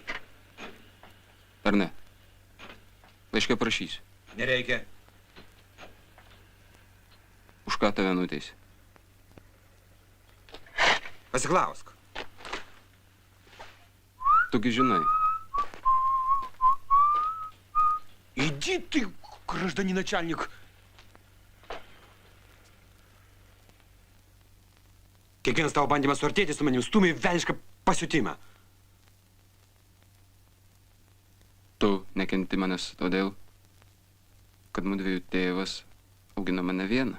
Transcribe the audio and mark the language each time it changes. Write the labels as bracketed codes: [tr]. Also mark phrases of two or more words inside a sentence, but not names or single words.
[lt] Ar ne? Laiške prašysiu. Nereikia. Už ką tave nuteisi? Pasiklausk. Tugi žinai. [ru] Иди ты, гражданин начальник. [lt] Kiekvienas tavo bandymas suartėti su manim stumia į velnišką pasiutimą. Tu nekenti manęs todėl, kad mudviejų tėvas augino mane vieną.